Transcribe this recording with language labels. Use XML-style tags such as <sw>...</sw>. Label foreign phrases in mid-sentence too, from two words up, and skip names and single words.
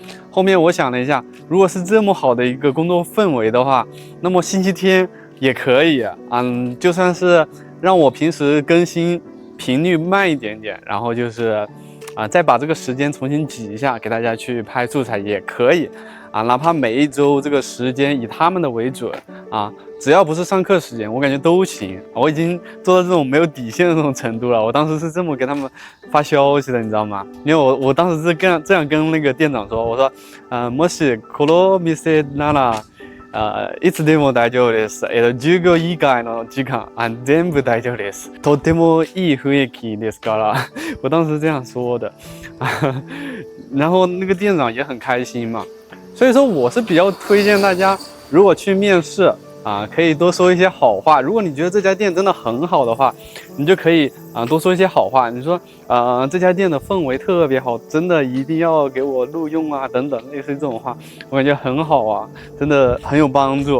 <zh>后面我想了一下，如果是这么好的一个工作氛围的话，那么星期天也可以，就算是让我平时更新频率慢一点点，然后就是再把这个时间重新挤一下，给大家去拍素材也可以哪怕每一周这个时间以他们的为准只要不是上课时间，我感觉都行。我已经做到这种没有底线的这种程度了。我当时是这么给他们发消息的，你知道吗？因为我当时是这样跟那个店长说，我说</zh> <ja>もしこの店ならいつでも大丈夫です。授業以外の時間全部大丈夫です。とてもいい雰囲気ですから。</ja> <zh>我当时这样说的然后那个店长也很开心嘛。所以说我是比较推荐大家，如果去面试可以多说一些好话。如果你觉得这家店真的很好的话，你就可以多说一些好话。你说这家店的氛围特别好，真的一定要给我录用等等，类似这种话，我感觉很好真的很有帮助。</zh>